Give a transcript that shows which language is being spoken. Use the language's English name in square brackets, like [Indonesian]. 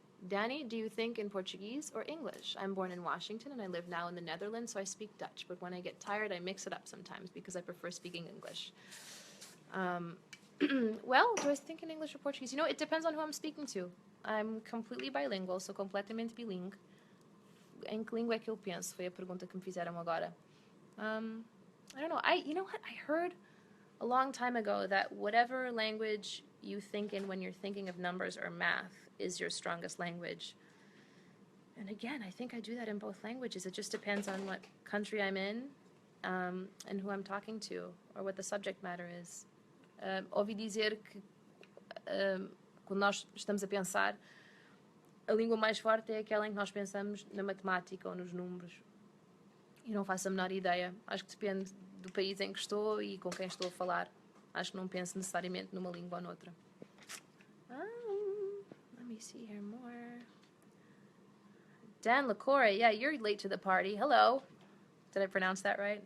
[English] Danny, do you think in Portuguese or English? I'm born in Washington and I live now in the Netherlands, so I speak Dutch. But when I get tired, I mix it up sometimes because I prefer speaking English. Well, do I think in English or Portuguese? You know, it depends on who I'm speaking to. I'm completely bilingual, so [Portuguese] completamente bilingue. Em que língua é que eu penso? Foi a pergunta que me fizeram agora. [English] I don't know. You know what? I heard a long time ago that whatever language you think in when you're thinking of numbers or math is your strongest language. And again, I think I do that in both languages. It just depends on what country I'm in and who I'm talking to or what the subject matter is. [Portuguese] Ouvi dizer que quando nós estamos a pensar, a língua mais forte é aquela em que nós pensamos na matemática ou nos números. E não faço a menor ideia. Acho que depende do país em que estou e com quem estou a falar. Acho que não penso necessariamente numa língua ou noutra. [English] Let me see here more. Dan LaCour, yeah, you're late to the party. Hello. Did I pronounce that right?